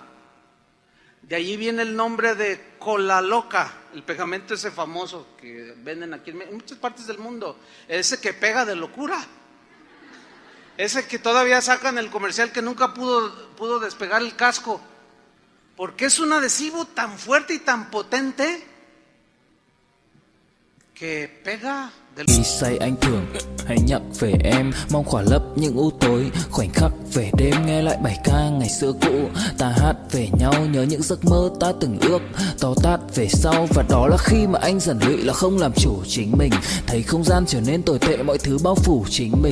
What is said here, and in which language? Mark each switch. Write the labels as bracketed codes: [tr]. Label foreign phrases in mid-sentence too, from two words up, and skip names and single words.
[es] De allí viene el nombre de cola loca, el pegamento ese famoso que venden aquí en muchas partes del mundo, ese que pega de locura. Ese que todavía sacan el comercial que nunca pudo despegar el casco, porque es un adhesivo tan fuerte y tan potente que pega del... [vi] Khi say anh thường hay nhắc về em, mong khỏa lấp những u tối, khoảnh khắc về đêm nghe lại bài ca ngày xưa cũ. Ta hát về nhau nhớ những giấc mơ ta từng ước, to tát về sau. Và đó là khi mà anh dần lụy là không làm chủ chính mình, thấy không gian trở nên tồi tệ, mọi thứ bao phủ chính mình.